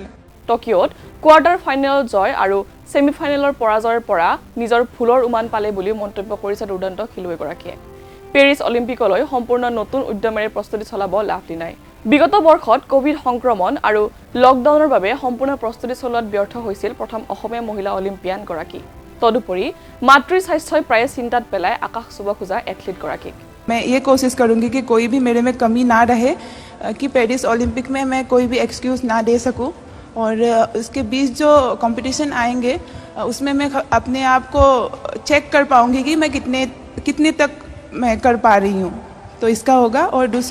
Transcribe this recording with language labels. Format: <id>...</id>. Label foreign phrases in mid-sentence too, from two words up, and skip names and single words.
<as>টকিঅ'ত কোৱাৰ্টাৰ ফাইনেলত জয় আৰু ছেমি ফাইনেলৰ পৰাজয়ৰ পৰা নিজৰ ভুলৰ উমান পালে বুলিও মন্তব্য কৰিছে দুৰ্দান্ত খেলুৱৈগৰাকীয়ে পেৰিছ অলিম্পিকলৈ সম্পূৰ্ণ নতুন উদ্যমেৰে প্ৰস্তুতি চলাব লাভলিনাই বিগত বৰ্ষত কোভিড সংক্ৰমণ আৰু লকডাউনৰ বাবে সম্পূৰ্ণ প্ৰস্তুতি চলোৱাত ব্যৰ্থ হৈছিল প্ৰথম অসমীয়া মহিলা অলিম্পিয়ানগৰাকী তদুপৰি মাতৃৰ স্বাস্থ্যই প্ৰায় চিন্তাত পেলাই আকাশ চুব খোজা এথলীটগৰাকীক</as> <hi>मैं ये कोशिश करूँगी कि कोई भी मेरे में कमी ना रहे कि पेरिस ओलंपिक में मैं कोई भी एक्सक्यूज़ ना दे सकूँ और उसके बीच जो कंपटीशन आएंगे उसमें मैं अपने आप को चेक कर पाऊँगी कि मैं कितने तक मैं कर पा रही हूँ तो इसका होगा और</hi>